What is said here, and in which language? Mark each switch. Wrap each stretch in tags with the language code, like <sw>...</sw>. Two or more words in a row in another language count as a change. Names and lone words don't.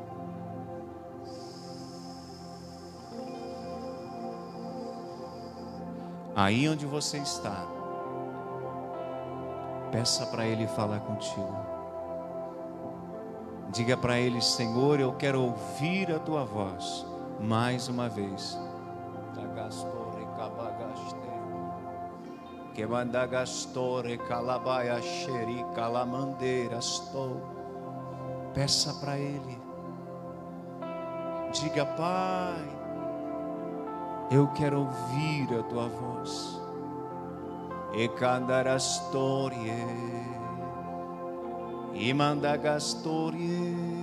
<pt>Aí onde você está, peça para Ele falar contigo. Diga para Ele: Senhor, eu quero ouvir a Tua voz mais uma vez. Que manda gastore calabaia xeri calamandeira estou. Peça para Ele. Diga: Pai, eu quero ouvir a Tua voz. E candarastorie e manda gastorie.</pt>